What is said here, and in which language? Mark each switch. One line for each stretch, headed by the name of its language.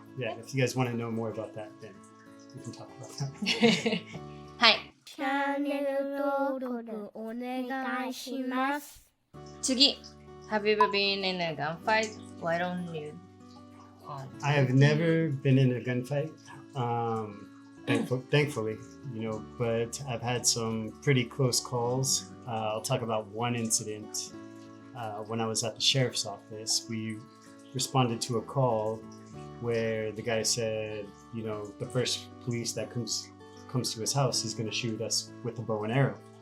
English: Yeah, if you guys want to know more about that, then we can talk about that.
Japanese: はい。チャンネル登録お願いします。次。
English: Have you ever been in a gunfight? Why don't you? I have never been in a gunfight. Thankfully, but I've had some pretty close calls. I'll talk about one incident. When I was at the sheriff's office, we responded to a call where the guy said, the first police that comes to his house, he's going to shoot us with a bow and arrow.